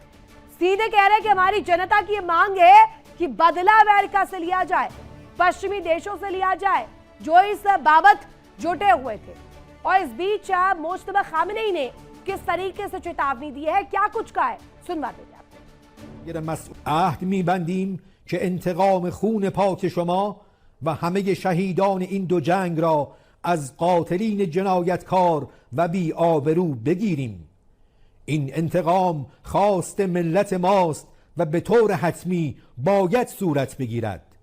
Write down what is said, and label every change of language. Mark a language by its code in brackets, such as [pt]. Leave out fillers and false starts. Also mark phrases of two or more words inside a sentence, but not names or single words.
[hi] सीधे कह रहे हैं कि हमारी जनता की मांग है कि बदला अमेरिका से लिया जाए, पश्चिमी देशों से लिया जाए जो इस बाबत जुटे हुए थे। और इस बीच मोज्तबा खामनेई ने किस तरीके से चेतावनी दी है, क्या कुछ कहा है, सुनवा देते [fa] عهد می‌بندیم که انتقام خون پاک شما و همه شهیدان این دو جنگ را از قاتلین جنایتکار و بی آبرو بگیریم. این انتقام خواست ملت ماست و به طور حتمی باید صورت بگیرد.